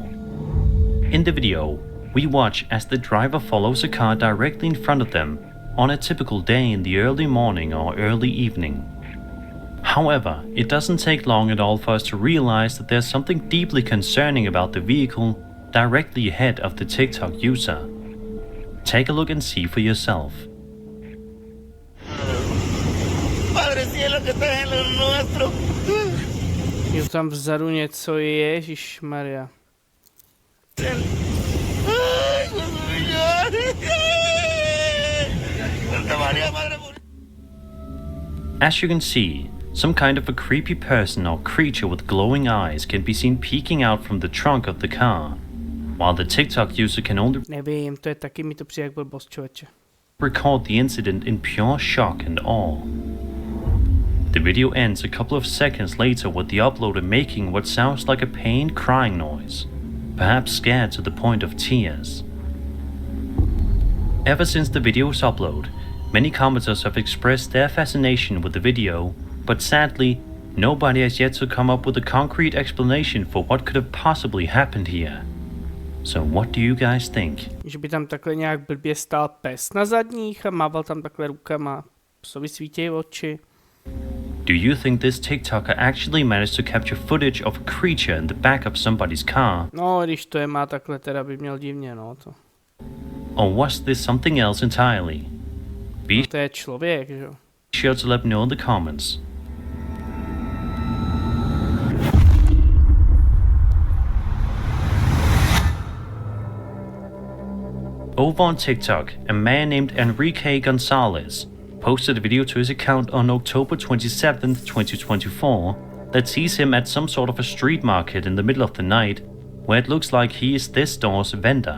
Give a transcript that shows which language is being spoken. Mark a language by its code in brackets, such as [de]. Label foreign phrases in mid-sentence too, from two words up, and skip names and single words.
[en] In the video, we watch as the driver follows a car directly in front of them on a typical day in the early morning or early evening. However, it doesn't take long at all for us to realize that there's something deeply concerning about the vehicle directly ahead of the TikTok user. Take a look and see for yourself. [es] Padre cielo que estás en lo nuestro. [cs] Je tam vzadu něco, ježišmarja. [es] Ay, Dios mío. Santa María, Madre Purísima. [en] As you can see, some kind of a creepy person or creature with glowing eyes can be seen peeking out from the trunk of the car, while the TikTok user can only [cs] Nevím, to je taky, mi to přijde jak blbost, člověče. [en] record the incident in pure shock and awe. The video ends a couple of seconds later with the uploader making what sounds like a pain crying noise, perhaps scared to the point of tears. Ever since the video's upload, many commenters have expressed their fascination with the video, but sadly, nobody has yet to come up with a concrete explanation for what could have possibly happened here. So what do you guys think? [cs] Že by tam takhle nějak blbě stál pes na zadních a mával tam takhle rukama. Psovi svítějí oči. [en] Do you think this TikToker actually managed to capture footage of a creature in the back of somebody's car? [cs] No, když to je má takhle, teda by měl divně, no to. [en] Or was this something else entirely? Be [cs] To je člověk, že jo. [en] sure to let me know in the comments. Over on TikTok, a man named Enrique Gonzalez posted a video to his account on October 27th, 2024 that sees him at some sort of a street market in the middle of the night, where it looks like he is this store's vendor.